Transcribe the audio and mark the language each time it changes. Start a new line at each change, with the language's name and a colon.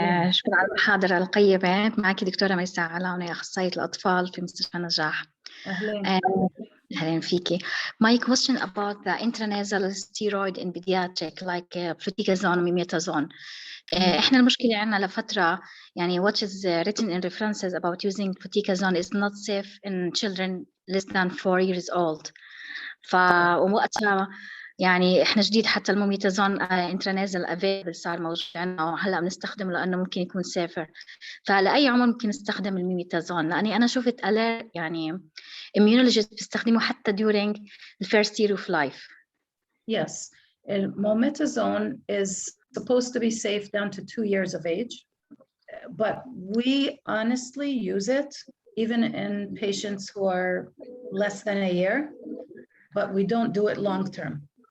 Arabic: شكرا على المحاضرة القيمة. معك دكتورة ميساء علاونة، أخصائية الأطفال في مستشفى نجاح. أهلا فيكي.
English: My question about the intranasal steroid in pediatric like fluticasone وميميتازون. إحنا المشكلة عنا لفترة يعني what is written in references about using fluticasone is not safe in children less than 4 years old.
Arabic: فوقتها يعني إحنا جديد حتى الميميتازون intranasal available صار موجود عنا وهلا بنستخدمه لأنه ممكن يكون safer. فلأي عمر ممكن نستخدم الميميتازون؟ لأني أنا شفت يعني immunologists بيستخدموا حتى during the first year of life.
English: Yes, mometasone is supposed to be safe down to 2 years of age, but we honestly use it even in patients who are less than a year, but we don't do it long term.